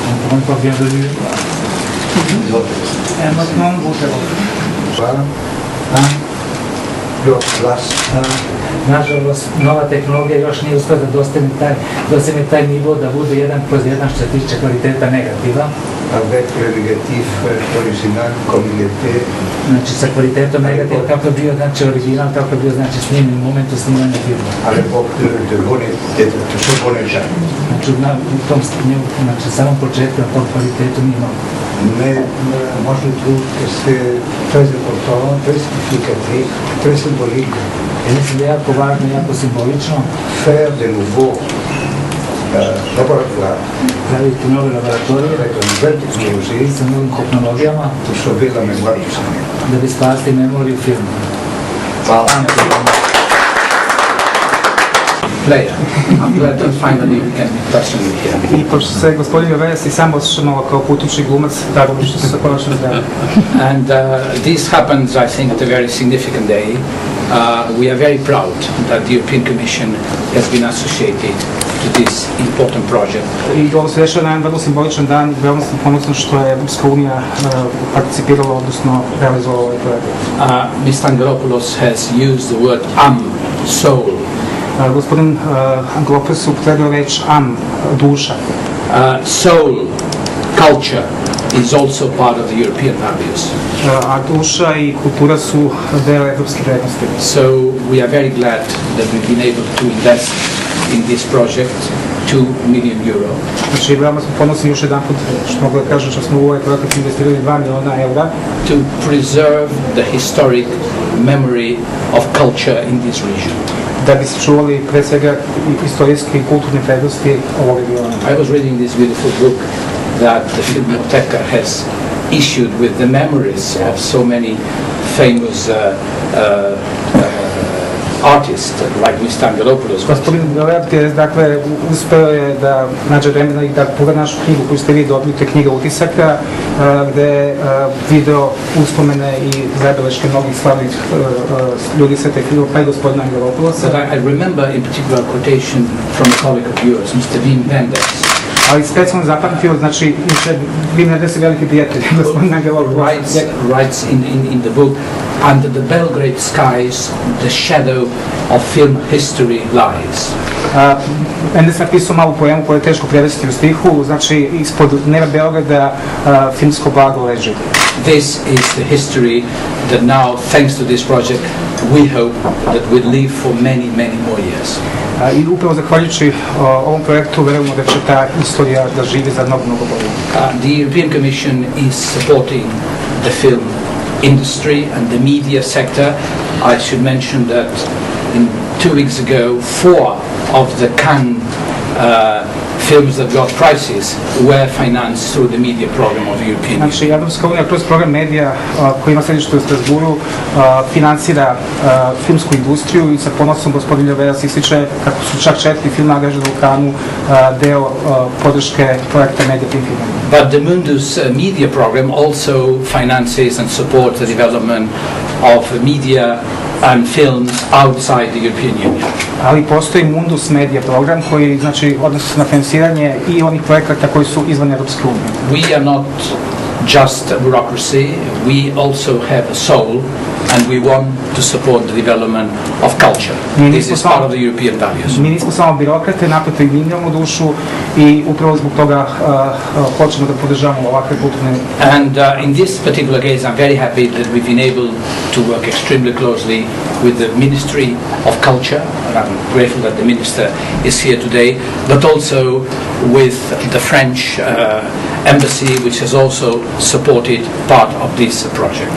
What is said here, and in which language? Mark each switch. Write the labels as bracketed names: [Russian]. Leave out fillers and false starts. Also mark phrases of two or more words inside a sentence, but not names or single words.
[Serbian] Nažalost, nova tehnologija još nije uspela da dosegne taj nivo da bude 1/1 što se tiče kvaliteta negativa. [French] Avec le négatif original comme il était. [Serbian] Znači sa kvalitetom negativa kako je bio original, kako je bio snimljen u momentu snimanja filma. [French] À l'époque de ce bon état. [Serbian] Znači samom početku na tom kvalitetu nije imao. [French] Mais moi je trouve que c'est très important, très significatif, très symbolique. [Serbian] Mislim da je jako važno i jako simbolično [French] faire de nouveau laboratoire. [Serbian] Praviti nove laboratorije [French] avec une nouvelle technologie [Serbian] sa novim tehnologijama [French] pour sauver la mémoire du cinéma. [Serbian] da bi spasili memoriju filma. Hvala. [English] Player. I'm glad that finally we can be personally here. [Serbian] I pošto se gospodin Vejas i sam osjeća malo kao putući glumac, tako što se konačno zdravi. [English] And this happens, I think, at a very significant day. We are very proud that the European Commission has been associated to this important project. [Serbian] I ovo se dešava na jedan vrlo simboličan dan, veoma sam ponosan što je Evropska unija participirala, odnosno realizovala ovaj projekt. [English] Mr. Angelopoulos has used the word soul. [Serbian] Gospodin Angelopoulos upotrebio reč duša. [English] Soul, culture, is also part of the European values. [Serbian] A duša i kultura su deo evropske vrednosti. [English] So we are very glad that we've been able to invest in this project 2 million euro. [Serbian] Znači, veoma smo ponosni još jedan put, što mogu da kažem, što smo u ovaj projekt investirali 2 miliona eura. [English] To preserve the historic memory of culture in this region. [Serbian] Da bi se čuvali pre svega istorijske i kulturne vrednosti ovog regiona. [English] I was reading this beautiful book that the Filmoteca has issued with the memories of so many famous artists like Mr. Angelopoulos. [Serbian] Gospodin Angelopoulos je, dakle, uspeo je da nađe vremena i da pogleda našu knjigu koju ste vi dobili, to je knjiga utisaka, gde je video uspomene i zabeleške mnogih slavnih ljudi sa te knjige, pa i gospodina Angelopoulosa. [English] But I remember in particular a quotation from a colleague of yours, Mr. Wim Wenders. [Serbian] Ali specijalno zapamtio, znači, Wim Wenders je veliki prijatelj gospodina Angelopoulosa. [English] Writes in the book, under the Belgrade skies, the shadow of film history lies. [Serbian] Wenders napisao malu poemu koju je teško prevesti u stihu, znači, ispod neba Beograda filmsko blago leži. [English] This is the history that now, thanks to this project, we hope that will live for many, many more years. [Serbian] I upravo zahvaljujući ovom projektu verujemo da će ta istorija da živi za mnogo, mnogo bolje. [English] The European Commission is supporting the film industry and the media sector. I should mention that 2 weeks ago, 4 of the Cannes films that got prizes were financed through the media program of the European Union. [Serbian] Znači, Evropska unija kroz program medija koji ima središte u Strasburu finansira filmsku industriju i sa ponosom gospodin Ljoveras ističe kako su čak 4 filma angažirani u Cannesu deo podrške projekta Media Film Film. [English] But the Mundus media program also finances and supports the development of media and films outside the European Union. [Serbian] Ali postoji Mundus Media program koji znači odnosi se na finansiranje i onih projekata koji su izvan Europske unije. [English] We are not just bureaucracy, we also have a soul and we want to support the development of culture. This is part of the European values. [Serbian] Mi nismo samo birokrate, naprotiv, mi imamo dušu i upravo zbog toga hoćemo da podržavamo ovakve kulturne. [English] And in this particular case, I'm very happy that we've been able to work extremely closely with the Ministry of Culture, and I'm grateful that the Minister is here today, but also with the French Embassy, which has also supported part of this project.